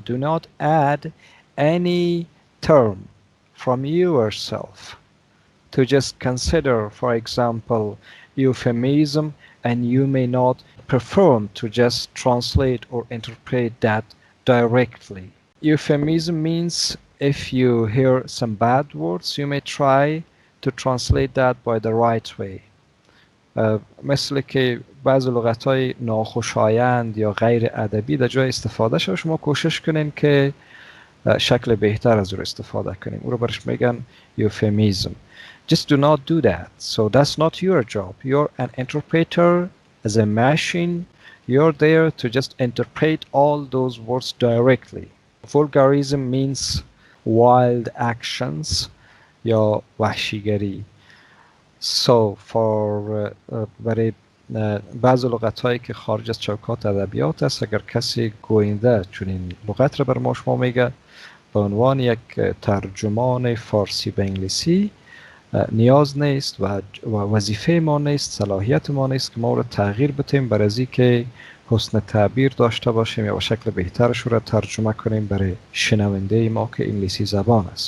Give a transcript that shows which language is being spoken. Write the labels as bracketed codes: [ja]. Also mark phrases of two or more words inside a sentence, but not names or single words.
[en] Do not add any term from yourself to just consider, for example, euphemism, and you may not perform to just translate or interpret that directly. Euphemism means if you hear some bad words, you may try to translate that by the right way. [fa] مثل که بعض لغت‌های ناخوشایند یا غیر ادبی در جای استفاده شما کوشش کنین که شکل بهتر از او استفاده کنیم. او رو برش میگن [en] euphemism. Just do not do that. So that's not your job. You're an interpreter as a machine. You're there to just interpret all those words directly. Vulgarism means wild actions [fa] یا وحشیگری. [en] So for [fa] برای بعض لغت هایی که خارج از چوکات ادبیات است، اگر کسی گوینده چنین لغت را بر ما شما میگه به عنوان یک ترجمان فارسی به انگلیسی، نیاز نیست و وظیفه ما نیست، صلاحیت ما نیست که ما را تغییر بدیم برای از که حسن تعبیر داشته باشیم یا به شکل بهترش را ترجمه کنیم برای شنونده ما که انگلیسی زبان است.